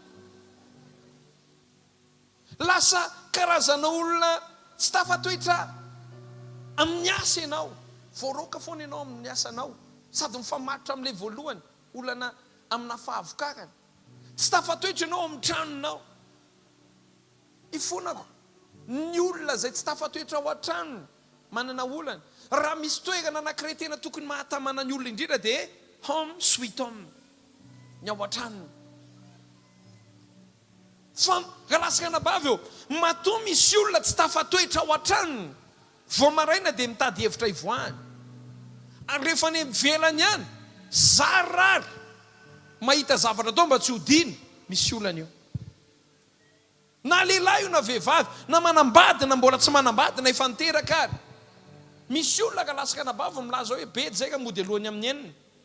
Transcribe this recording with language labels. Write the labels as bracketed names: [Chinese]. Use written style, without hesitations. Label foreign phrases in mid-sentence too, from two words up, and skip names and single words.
[Malagasy] lasa karazana olona tsy tafatoetra amin'ny asa ianao voaroka foana ianao amin'ny asanao sady mifamatotra amin'ilay voalohany olana amina fahavokarana tsy tafatoetra ianao amin'ny tranonao ifonako ny olona zay tsy tafatoetra ao an-tranony manana olana raha misy toerana anankiray tena tokony mahatamana ny olona indrindra dia [English] home sweet home [Malagasy] ny ao an-tranony fa raha lasaka nabavy eo matoa misy olona tsy tafatoetra ao an-tranony vao maraina dia mitady hevitra ivoahany ary rehefa ny velany ihany zarary mahita zavatra tao mba tsy hodiny misy olana io na lehilahy io na vehivavy na manambady na mbola tsy manambady na efa niteraka ary misy olona ka lasaka nabavy milaza hoe bedy zay ka mody alohany amin'ny eniny